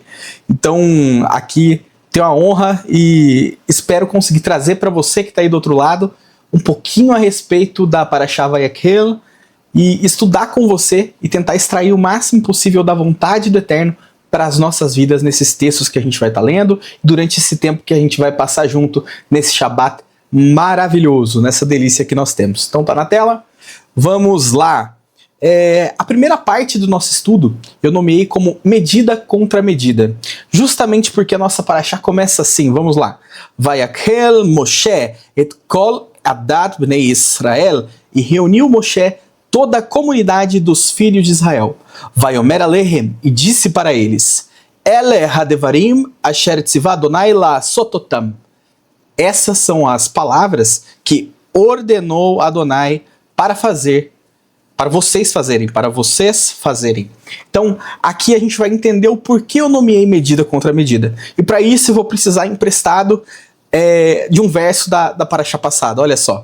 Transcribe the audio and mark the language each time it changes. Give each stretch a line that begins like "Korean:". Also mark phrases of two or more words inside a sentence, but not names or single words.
Portuguese: Então, aqui tenho a honra e espero conseguir trazer para você que está aí do outro lado um pouquinho a respeito da Parashah Vayakhel e estudar com você e tentar extrair o máximo possível da vontade do Eterno para as nossas vidas nesses textos que a gente vai estar lendo, durante esse tempo que a gente vai passar junto nesse Shabat maravilhoso, nessa delícia que nós temos. Então tá na tela, vamos lá. A primeira parte do nosso estudo eu nomeei como medida contra medida, justamente porque a nossa Parashá começa assim, vamos lá.
Hebrew: ויקהל משה את כל עדת בני ישראל,
Portuguese: e reuniu Moshe toda a comunidade dos filhos de Israel.
Hebrew: ויאמר אליהם,
Portuguese: e disse para eles,
Hebrew: אלה הדברים אשר צוה ה' לעשות אותם.
Portuguese: Essas são as palavras que ordenou Adonai para fazer, para vocês fazerem. Então, aqui a gente vai entender o porquê eu nomeei medida contra medida. E para isso eu vou precisar emprestado de um verso da Parashá passada, olha só.